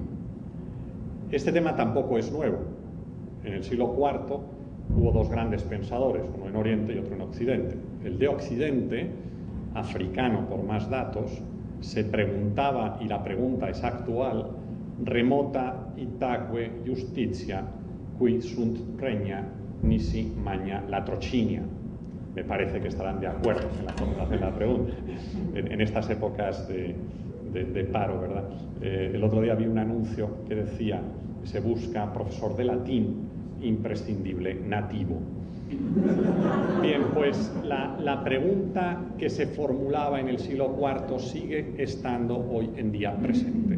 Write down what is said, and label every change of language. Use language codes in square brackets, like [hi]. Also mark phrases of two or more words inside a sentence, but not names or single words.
[es] Este tema tampoco es nuevo. En el siglo IV hubo 2 grandes pensadores, uno en Oriente y otro en Occidente. El de Occidente, africano por más datos, se preguntaba, y la pregunta es actual: [la] remota itaque justitia qui sunt regna nisi magna latrocinia. [es] Me parece que estarán de acuerdo en la formulación de la pregunta. En estas épocas de paro, ¿verdad? El otro día vi un anuncio que decía: se busca profesor de latín imprescindible nativo. Bien, pues la pregunta que se formulaba en el siglo IV sigue estando hoy en día presente.